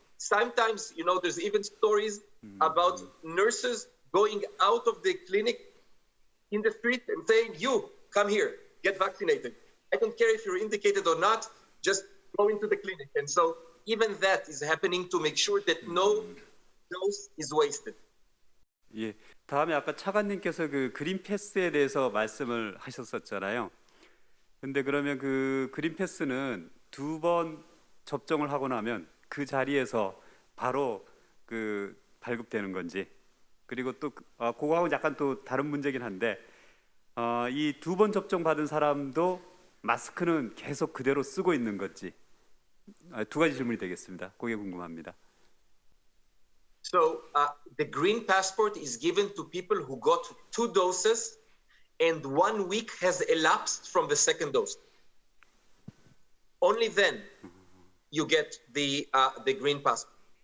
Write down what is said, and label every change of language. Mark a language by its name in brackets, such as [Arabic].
[English] Sometimes, you know, there's even stories about nurses going out of the clinic in the street and saying, you, come here, get vaccinated. I don't care if you're indicated or not, just go into the clinic. And so even that is happening to make sure that no dose is wasted. [Korean] 예, 다음에 아까 차관님께서 그 그린 패스에 대해서 말씀을 하셨었잖아요. 근데 그러면 그 그린 패스는 2번 접종을 하고 나면 그 자리에서 바로 그 발급되는 건지, 그리고 또 그거하고 약간 또 다른 문제긴 한데 이 2번 접종 받은 사람도 마스크는 계속 그대로 쓰고 있는 건지, 2가지 질문이 되겠습니다. 그게 궁금합니다. [English] So the green passport is given to people who got 2 doses and 1 week has elapsed from the second dose. Only then you get the green passport.